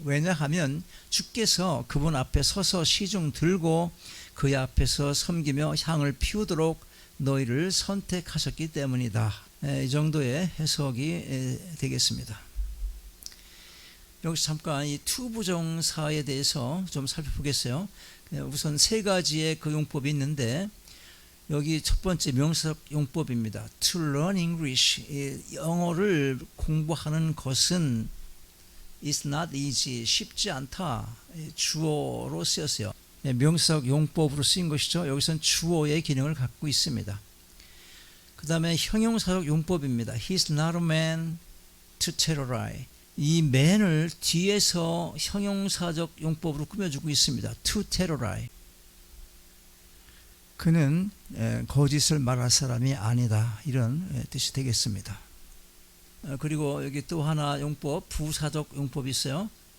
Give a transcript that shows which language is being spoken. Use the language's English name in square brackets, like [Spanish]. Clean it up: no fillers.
[Korean] 왜냐하면 주께서 그분 앞에 서서 시중 들고 그의 앞에서 섬기며 향을 피우도록 너희를 선택하셨기 때문이다. 이 정도의 해석이 되겠습니다. 여기서 잠깐 이 to 부정사에 대해서 좀 살펴보겠어요. 우선 세 가지의 그 용법이 있는데 여기 첫 번째 명사적 용법입니다. [English] To learn English, [Korean] 영어를 공부하는 것은 [English] is not easy, [Korean] 쉽지 않다. 주어로 쓰였어요. 명사적 용법으로 쓰인 것이죠. 여기서는 주어의 기능을 갖고 있습니다. 그 다음에 형용사적 용법입니다. [English] He's not a man to terrorize. [Korean] 이 man을 뒤에서 형용사적 용법으로 꾸며주고 있습니다. [English] To terrorize. [Korean] 그는 거짓을 말할 사람이 아니다. 이런 뜻이 되겠습니다. 그리고 여기 또 하나 용법, 부사적 용법이 있어요.